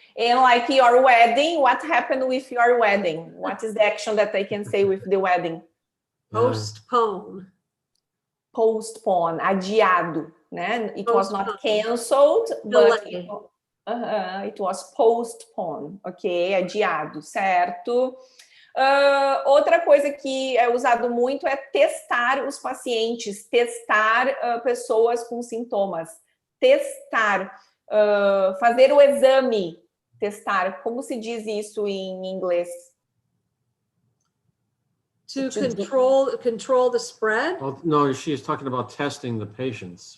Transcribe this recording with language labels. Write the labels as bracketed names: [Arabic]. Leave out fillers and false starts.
[English] And like your wedding, what happened with your wedding? What is the action that I can say with the wedding? Postpone. [Portuguese] Postpone, adiado, né? [English] It was not canceled, but it was postponed, ok? [Portuguese] Adiado, certo? Outra coisa que é usado muito é testar os pacientes, testar pessoas com sintomas, testar, fazer o exame, testar. Como se diz isso em inglês? [English] To control the spread? Oh, no, she's talking about testing the patients.